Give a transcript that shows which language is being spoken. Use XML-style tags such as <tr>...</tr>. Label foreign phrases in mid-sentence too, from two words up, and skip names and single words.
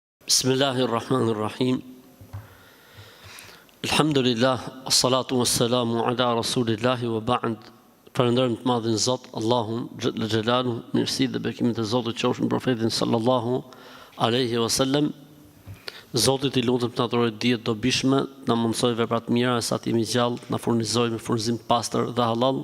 <ar>بسم الله الرحمن الرحيم. الحمد لله, الصلاة والسلام على رسول الله وبعد.</ar> <sq>Falënderojmë të madhin Zot, Allahun</sq> <ar>جل جلاله,</ar> <sq>mirësi dhe bekimet e Zotit qofshin profetin</sq> <ar>صلى الله عليه وسلم.</ar> <sq>Zotit I lutem të na dhurojë dije të dobishme, na mundsoj vepra të mira sa të jemi gjallë, na furnizoj me furnizim të pastër dhe halal.</sq>